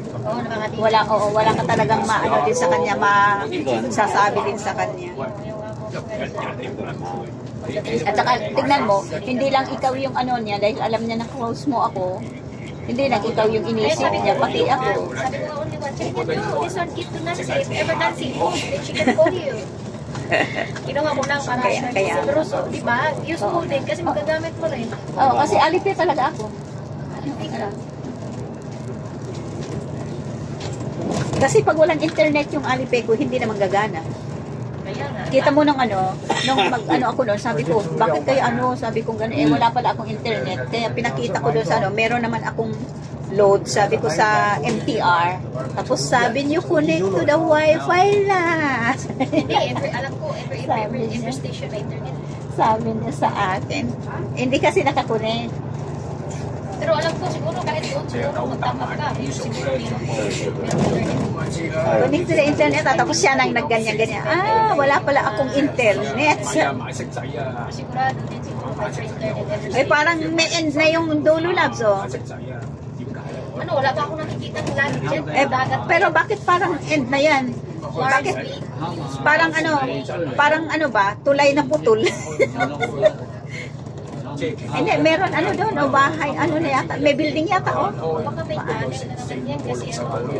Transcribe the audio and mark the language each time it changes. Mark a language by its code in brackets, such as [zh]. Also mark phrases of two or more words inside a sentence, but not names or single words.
[tl] Oo, nakakatid. Wala, oo, wala ka talagang maano din sa kanya, sasabi din sa kanya. At saka, tignan mo, hindi lang ikaw yung ano niya, dahil alam niya na close mo ako, hindi lang ikaw yung inisip niya, pati ako. Sabi ko nga [en] only one, she can do this one, give to Nancy. If ever Nancy goes, then she can call you. [tl] Kinuha ko lang para Kaya. pero so, di ba? Useful din kasi magagamit mo rin. Oo, kasi Alipay talaga ako. Kasi pag walang internet yung Alipay ko, hindi naman gagana. Kaya nga. Kita mo nung ano, nung mag-ano ako doon, sabi ko, bakit kayo ano, sabi ko gano'n, eh wala pala akong internet. Kaya pinakita ko doon sa ano, meron naman akong load, sabi ko sa MTR. Tapos sabi niyo, [en] connect to the wifi na. [tl] Hindi, alam ko, every station may internet. Sabi niya sa akin. Hindi kasi nakakunik. Pero alam ko, siguro kahit doon, siguro magtama ka. Siguro meron [en] Connect to the internet, [tl] tapos siya nang nagganyan-ganyan. Ah, wala pala akong internet. [yue] 買色仔啊， [tl] sigurado din siguro may internet. Ay, parang may end na yung Dolo Labs, oh. [yue] 色仔啊，點解啊？ [tl] Ano, wala pa ako nakikita ng langit dyan. Eh, pero bakit parang end na yan? Bakit? Parang ano ba? Tulay na putol. Hindi, meron ano doon, o bahay, ano na yata, may building yata, oh. Baka may tunnel na naman yan kasi ano,